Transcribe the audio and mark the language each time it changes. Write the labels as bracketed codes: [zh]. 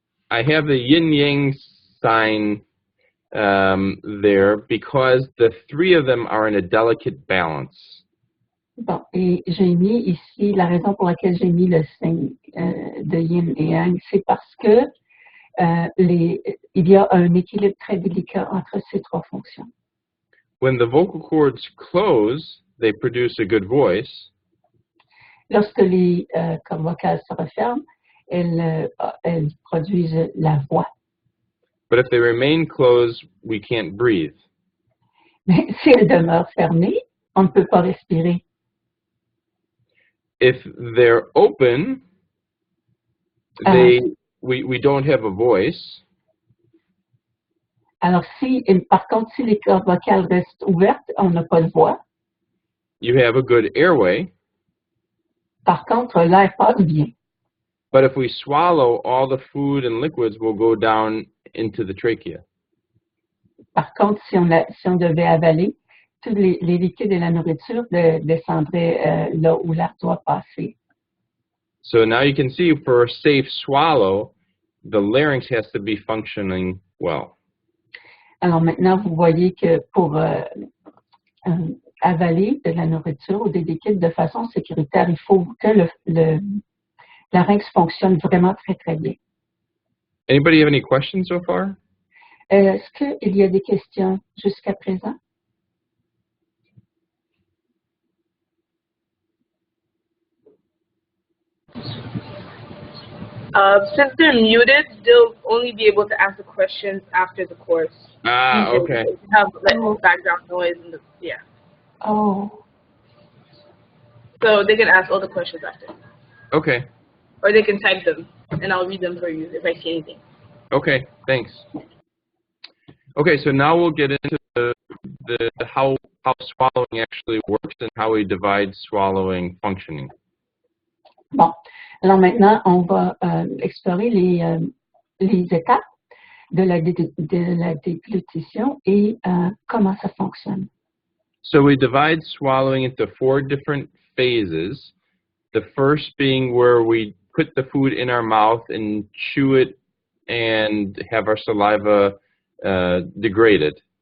[en] I have the yin-yang sign there because the three of them are in a delicate balance. [fr] Bon, et j'ai mis ici, la raison pour laquelle j'ai mis le signe de yin et yang, c'est parce que il y a un équilibre très délicat entre ces trois fonctions. [en] When the vocal cords close, they produce a good voice. [fr] Lorsque les cordes vocales se referment, elles produisent la voix. [en] But if they remain closed, we can't breathe. [fr] Mais si elles demeurent fermées, on ne peut pas respirer. [en] If they're open, we don't have a voice. [fr] Alors, par contre, si les cordes vocales restent ouvertes, on n'a pas de voix. [en] You have a good airway. [fr] Par contre, l'air passe bien. [en] But if we swallow, all the food and liquids will go down into the trachea. [fr] Par contre, si on devait avaler, tous les liquides et la nourriture descendraient là où l'air doit passer. [en] So now you can see for a safe swallow, the larynx has to be functioning well. [fr] Alors maintenant, vous voyez que pour avaler de la nourriture ou des liquides de façon sécuritaire, il faut que le larynx fonctionne vraiment très, très bien. [en] Anybody have any questions so far? [fr] Est-ce qu'il y a des questions jusqu'à présent? [en] Since they're muted, they'll only be able to ask the questions after the course. Okay. They have like background noise and yeah. Oh. So they can ask all the questions after. Okay. Or they can type them, and I'll read them for you if I see anything. Okay, thanks. Okay, so now we'll get into the how swallowing actually works and how we divide swallowing functioning. [fr] Bon, alors maintenant, on va explorer les étapes de la déglutition et comment ça fonctionne. [en] So we divide swallowing into 4 different phases. The first being where we put the food in our mouth and chew it and have our saliva degraded.